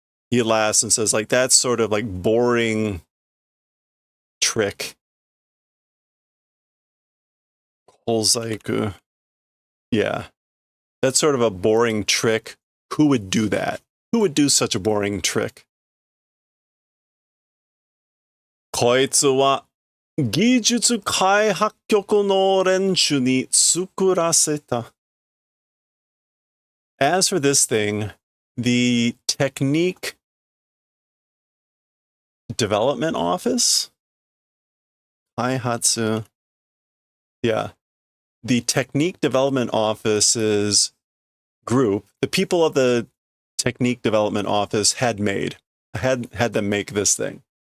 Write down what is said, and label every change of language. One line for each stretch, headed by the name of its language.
English: He laughs and says, like, that's sort of like boring trick. Kozaiku. Yeah. That's sort of a boring trick. Who would do that? Who would do such a boring trick?
Japanese: Koitsu wa 技術開発局の連中に作らせた.
English: As for this thing, the Technique Development Office? Kaihatsu. Yeah. The Technique Development Office's group, the people of the Technique Development Office had them make this thing.